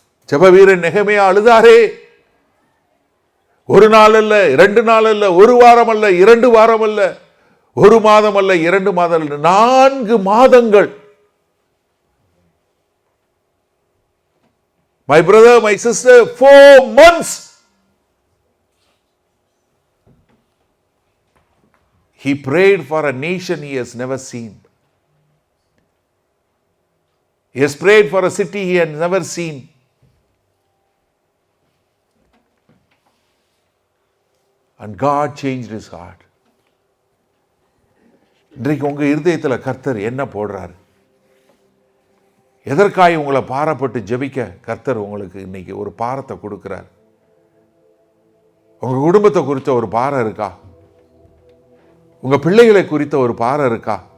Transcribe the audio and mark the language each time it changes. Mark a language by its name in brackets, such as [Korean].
[Tamil] ஜெப வீரன் நெகமையா அழுதாரே. ஒரு நாள் அல்ல, 2 நாள் அல்ல, 1 வாரம் அல்ல, 2 வாரம் அல்ல, 1 மாதம் அல்ல, 2 மாதம் அல்ல, 4 மாதங்கள். [English] My brother, my sister, 4 months. He prayed for a nation he has never seen. He has prayed for a city he had never seen. And God changed his heart. [Tamil] இன்றைக்கு உங்கள் இருதயத்தில் கர்த்தர் என்ன போடுறாரு? எதற்காக உங்களை பாரப்பட்டு ஜெபிக்க கர்த்தர் உங்களுக்கு இன்னைக்கு ஒரு பாரத்தை கொடுக்கிறார்? உங்கள் குடும்பத்தை குறித்த ஒரு பாரம் இருக்கா? உங்கள் பிள்ளைகளை குறித்த ஒரு பாரம் இருக்கா?